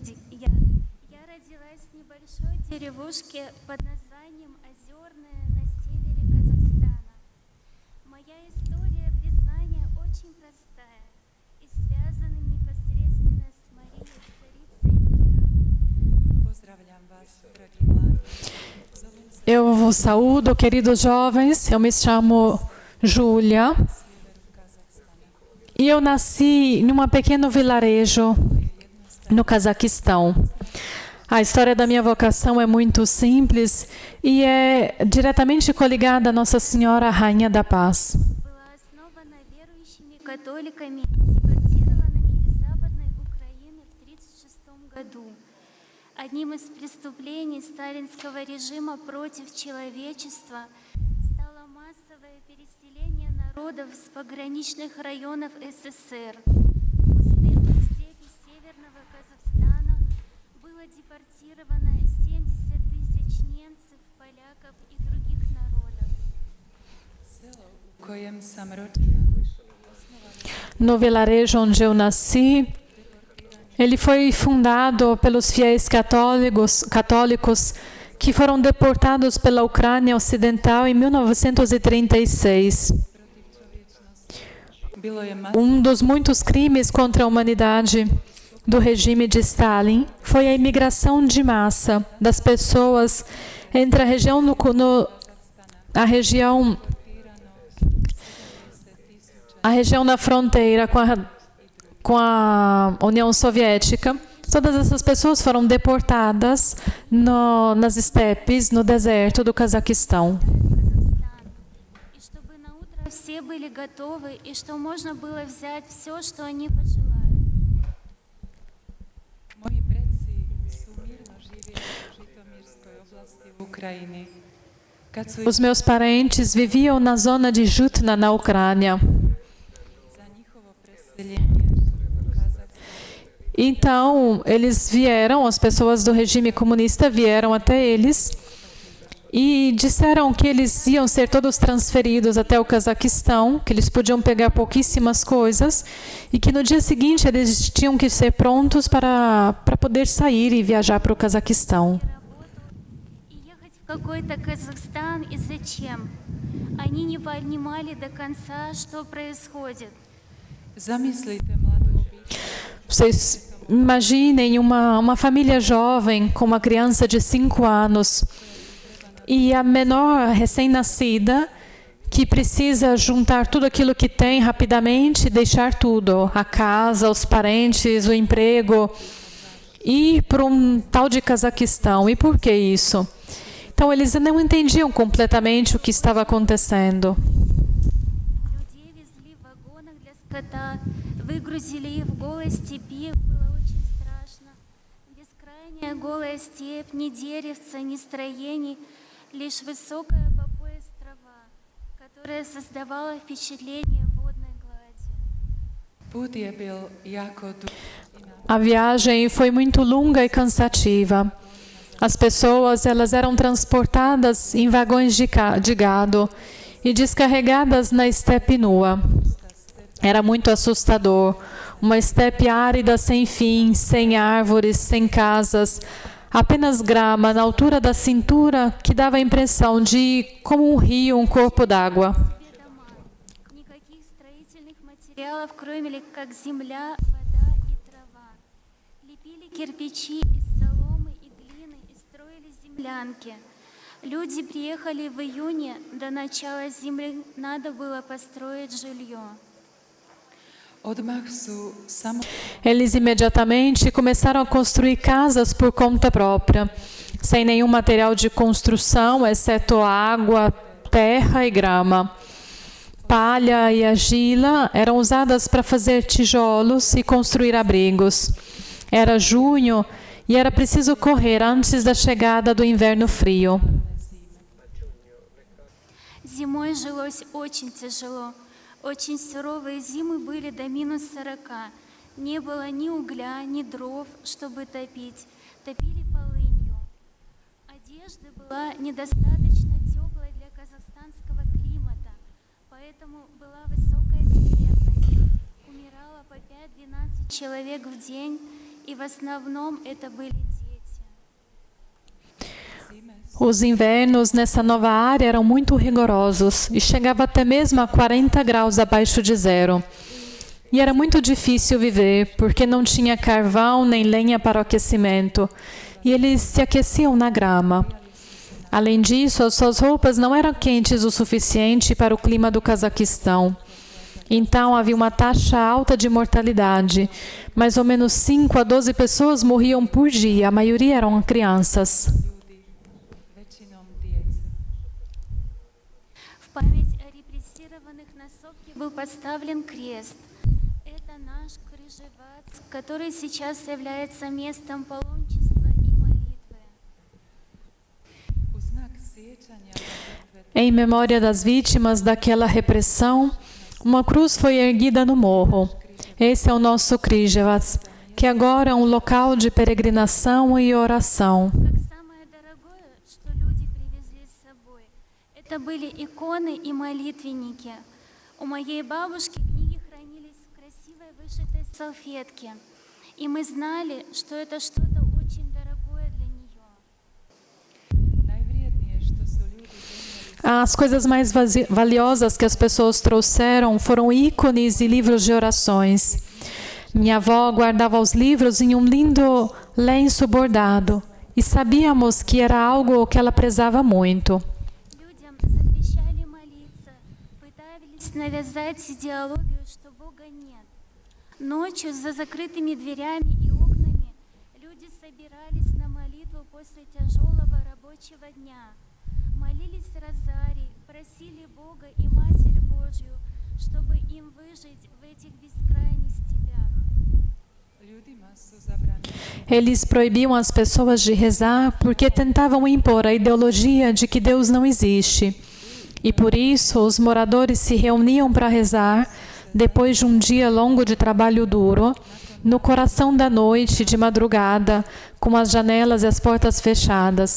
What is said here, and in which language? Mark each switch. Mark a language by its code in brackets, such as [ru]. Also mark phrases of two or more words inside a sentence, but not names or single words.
[ru] Я родилась в небольшой деревушке под названием Озерное на севере Казахстана. Моя история призвания очень простая и связана непосредственно с Марией, царицей мира. [hr] Pozdravljam vas, dragi mladi. [pt] Eu vos saúdo, queridos jovens. Eu me chamo Júlia e eu nasci em um pequeno vilarejo no Cazaquistão. A história da minha vocação é muito simples e é diretamente coligada à Nossa Senhora, Rainha da Paz. [ru] Была основана верующими католиками, депортированными из Западной Украины в 1936 году. Одним из преступлений сталинского режима против человечества стало массовое переселение народов с пограничных районов СССР. В пустынные степи северного Казахстана было депортировано 70 тысяч немцев, поляков и других народов. [hr] U kojem sam rođena, [pt] No vilarejo onde eu nasci, ele foi fundado pelos fiéis católicos que foram deportados pela Ucrânia Ocidental em 1936. [hr] bilo je [pt] Um dos muitos crimes contra a humanidade do regime de Stalin foi a imigração de massa das pessoas entre a região da fronteira com a União Soviética. Todas essas pessoas foram deportadas nas estepes, no deserto do Cazaquistão. [ru] И чтобы на утро все были готовы, и что можно было взять все, что они пожелают. [hr] Moji predci su mirno živjeli u Žitomirskoj oblasti u Ukrajini. Kad su [pt] Os meus parentes viviam na zona de Jutna, na Ucrânia. [hr] za njihovo preseljenje u Kazahstan [pt] Então, eles vieram, as pessoas do regime comunista vieram até eles e disseram que eles iam ser todos transferidos até o Cazaquistão, que eles podiam pegar pouquíssimas coisas e que no dia seguinte eles tinham que ser prontos para poder sair e viajar para o Cazaquistão. [ru] И ехать в какой-то Казахстан, и зачем? Они не понимали до конца, что происходит. [hr] Zamislite mladu obitelj [pt] Vocês imaginem uma família jovem com uma criança de 5 anos e a menor recém-nascida que precisa juntar tudo aquilo que tem rapidamente e deixar tudo, a casa, os parentes, o emprego, e ir para um tal de Cazaquistão. E por que isso? Então, eles não entendiam completamente o que estava acontecendo. [ru] Людей везли в вагонах для скота, выгрузили их в голой степи, было очень страшно. Бескрайняя голая степь, ни деревца, ни строений, лишь высокая по пояс трава, которая создавала впечатление водной глади. [hr] put je bil jako dug. [pt] A viagem foi muito longa e cansativa. As pessoas elas eram transportadas em vagões de gado e descarregadas na estepe nua. Era muito assustador. Uma estepe árida sem fim, sem árvores, sem casas, apenas grama na altura da cintura que dava a impressão de como um rio, um corpo d'água. [ru] Дома. Никаких строительных материалов, кроме как земля, вода и трава. Лепили кирпичи из соломы и глины и строили землянки. Люди приехали в июне, до начала зимы надо было построить жилье. [hr] Odmah su samo [pt] Eles imediatamente começaram a construir casas por conta própria, sem nenhum material de construção, exceto água, terra e grama. Palha e argila eram usadas para fazer tijolos e construir abrigos. Era junho e era preciso correr antes da chegada do inverno frio. [ru] Зимой жилось очень тяжело. Очень суровые зимы были до -40. Не было ни угля, ни дров, чтобы топить. Топили полынью. Одежда была недостаточно теплой для казахстанского климата, поэтому была высокая смертность. Умирало по 5-12 человек в день, и в основном это были дети. [pt] Os invernos nessa nova área eram muito rigorosos e chegava até mesmo a 40 graus abaixo de zero. E era muito difícil viver, porque não tinha carvão nem lenha para o aquecimento. E eles se aqueciam na grama. Além disso, as suas roupas não eram quentes o suficiente para o clima do Cazaquistão. Então, havia uma taxa alta de mortalidade. Mais ou menos 5 a 12 pessoas morriam por dia. A maioria eram crianças. [ru] В память о репрессированных на Совке был поставлен крест. Это наш Крыжевац, который сейчас является местом паломничества и молитвы. [pt] Em memória das vítimas daquela repressão, uma cruz foi erguida no morro. Esse é o nosso Križevac, que agora é um local de peregrinação e oração. [ru] Как самое дорогое, что люди привезли с собой, это были иконы и молитвенники. У моей бабушки книги хранились в красивой вышитой салфетке, и мы знали, что это что-то очень дорогое для нее. [pt] As coisas mais valiosas que as pessoas trouxeram foram ícones e livros de orações. Minha avó guardava os livros em um lindo lenço bordado e sabíamos que era algo que ela prezava muito. [ru] Людям запрещали молиться, пытались навязать идеологию, что Бога нет. Ночью за закрытыми дверями и окнами люди собирались на молитву после тяжелого рабочего дня. Молились розарий, просили Бога и Матерь Божью, чтобы им выжить в этих бескрайних степях. [pt] Eles proibiam as pessoas de rezar porque tentavam impor a ideologia de que Deus não existe. E por isso os moradores se reuniam para rezar, depois de um dia longo de trabalho duro, no coração da noite, de madrugada, com as janelas e as portas fechadas.